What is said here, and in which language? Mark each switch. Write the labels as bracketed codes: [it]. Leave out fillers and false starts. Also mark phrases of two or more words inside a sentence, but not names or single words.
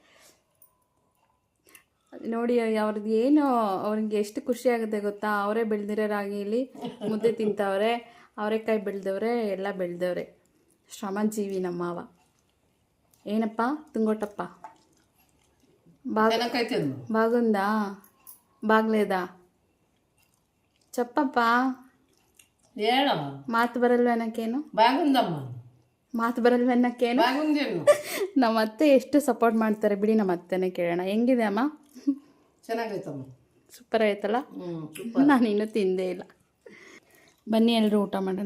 [kn] ನೋಡಿ ಅವ್ರದ್ದು ಏನು, ಅವ್ರಿಗೆ ಎಷ್ಟು ಖುಷಿ ಆಗುತ್ತೆ ಗೊತ್ತಾ. ಅವರೇ ಬೆಳೆದಿರೋ ರಾಗಿಲಿ ಮುದ್ದೆ ತಿಂತವ್ರೆ, ಅವರೆಕಾಯಿ ಬೆಳೆದವ್ರೆ, ಎಲ್ಲ ಬೆಳೆದವ್ರೆ. ಶ್ರಮಜೀವಿ ನಮ್ಮ ಮಾವ. ಏನಪ್ಪ ತುಂಗೋಟಪ್ಪ? ಚೆನ್ನಾಗೈತೆ ಅನ್ನು. [te] బాగుందా? బాగలేదా? చెప్పప్ప. [kn] ಹೇಳೋ. ಮಾತು ಬರಲ್ವೇನಕ್ಕೇನು? [te] ಬಾಗುಂದಮ್ಮ. [kn] ಮಾತು ಬರಲ್ವೇನಕ್ಕೇನು? [te] ಬಾಗುಂದೇನು. [kn] ನಮ್ಮ ಅತ್ತೆ ಎಷ್ಟು ಸಪೋರ್ಟ್ ಮಾಡ್ತಾರೆ ಬಿಡಿ. ನಮ್ಮ ಅತ್ತೆನೇ ಕೇಳೋಣ. ಹೆಂಗಿದೆ ಅಮ್ಮ? ಚೆನ್ನಾಗೈತಮ್ಮ. ಸೂಪರ್ ಆಯ್ತಲ್ಲ? ಸೂಪರ್. ನಾನು ಇನ್ನೂ ತಿಂದೇ ಇಲ್ಲ. ಬನ್ನಿ ಎಲ್ಲರೂ ಊಟ ಮಾಡೋಣ.